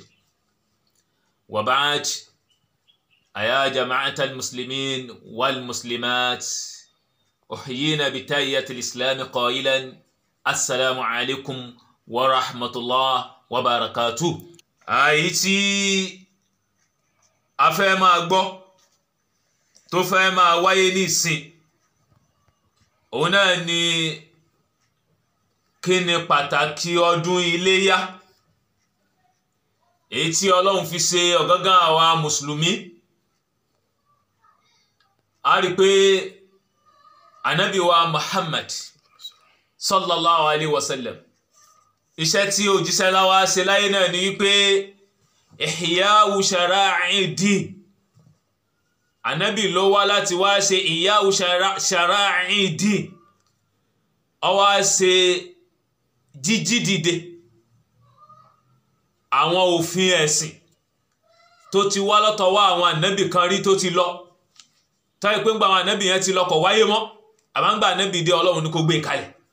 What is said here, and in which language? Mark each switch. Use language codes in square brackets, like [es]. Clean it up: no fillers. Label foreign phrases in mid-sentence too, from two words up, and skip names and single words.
[ar] وبعد، أيا جماعة المسلمين والمسلمات، أحيينا بتحية الإسلام قائلا السلام عليكم ورحمة الله وبركاته. أيتي أفهم أكبر تفهم ويني سين [yo] òun náà ni kí ni pàtàkì ọdún iléyá èyí tí Ọlọ́run fi ṣe ọ̀gángan àwa mùsùlùmí. A rí pé Ànábì wa Muhammad [ar] صلى الله عليه وسلم, [yo] iṣẹ́ tí òjíṣẹ́ láwá ṣe láyé náà ni wípé [ar] إحياء شرائع الدين. [yo] Ànábì ló wá láti wá ṣe [ar] إحياء شرائع الدين, [yo] ó wá ṣe jíjí dìde àwọn òfin ẹ̀sìn tó ti wá lọ́tọ̀wọ́ àwọn ànábì kan rí tó ti lọ, táyé pé ń gba àwọn ànábì yẹn ti lọ kò wáyé mọ́, àmọ́ ń gba ànábì dé Ọlọ́run ní kó gbé kalẹ̀.